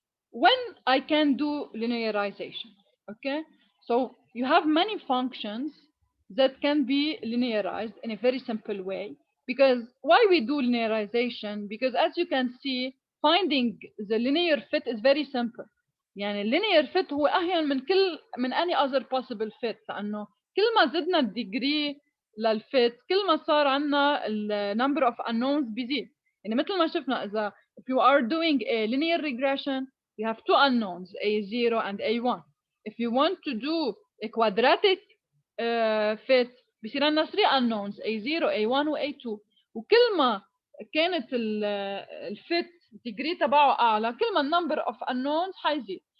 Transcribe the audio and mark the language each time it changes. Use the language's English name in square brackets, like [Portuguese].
[English] When I can do linearization, okay? So you have many functions that can be linearized in a very simple way. Because why we do linearization? Because as you can see, finding the linear fit is very simple. [Arabic] يعني linear fit هو أهين من [English] any other possible fit، [Arabic] لأنه كل ما زدنا الديجري للفit كل ما صار عنا [English] number of unknowns [Arabic] بيزيد. يعني مثل ما شفنا إذا [English] if you are doing a linear regression you have two unknowns A0 and A1. If you want to do a quadratic fit [Arabic] بصير عندنا 3 unknowns A0 A1 و A2، وكل ما كانت الفيت degree تبعه اعلى كل ما النمبر اوف unknowns حيزيد.